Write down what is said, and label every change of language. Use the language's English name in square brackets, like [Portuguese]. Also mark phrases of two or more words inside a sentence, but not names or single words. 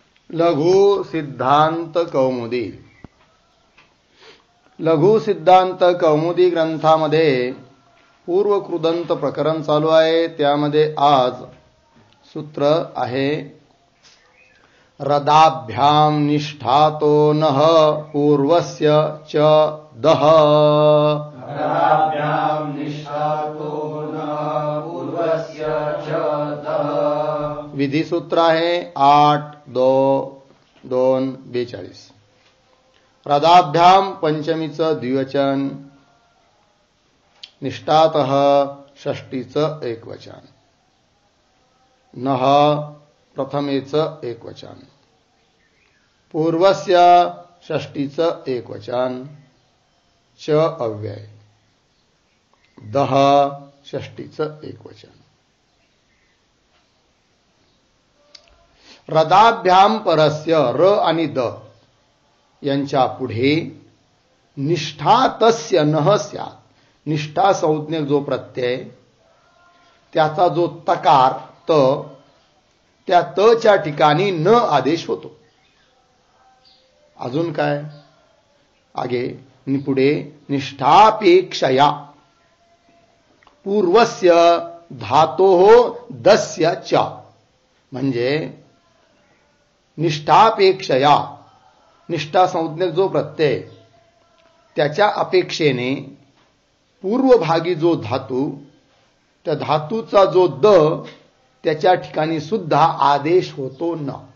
[Marathi] लघु सिद्धांत कौमुदी. लघु सिद्धांत कौमुदी ग्रंथामध्ये पूर्वकृदंत प्रकरण चालू आहे. त्यामध्ये आज सूत्र आहे [Sanskrit] रदाभ्याम निष्ठातो नः पूर्वस्य च दह. रदाभ्याम निष्ठातो नः पूर्वस्य च दह. [Marathi] विधी सूत्र आहे 8-2-42. रदाभ्याम पंचमीचं द्विवचन, निष्ठातः षष्टीचं एकवचन, नः प्रथमेचं एकवचन, पूर्वस्य षष्टीचं एकवचन, च अव्यय, दह षष्टीचं एकवचन. [Sanskrit] रदाभ्याम परस्य र [Marathi] आणि द यांच्या पुढे [Sanskrit] निष्ठा तस्य नः स्यात्. [Marathi] निष्ठा संज्ञक जो प्रत्यय त्याचा जो तकार त, त्या त च्या ठिकाणी न आदेश होतो. अजून काय आगे पुढे [Sanskrit] निष्ठापेक्षया पूर्वस्य धातोः दस्य च, [Marathi] म्हणजे निष्ठापेक्षया निष्ठा संज्ञक जो प्रत्यय त्याच्या अपेक्षेने पूर्वभागी जो धातू, त्या धातूचा जो द त्याच्या ठिकाणी सुद्धा आदेश होतो न.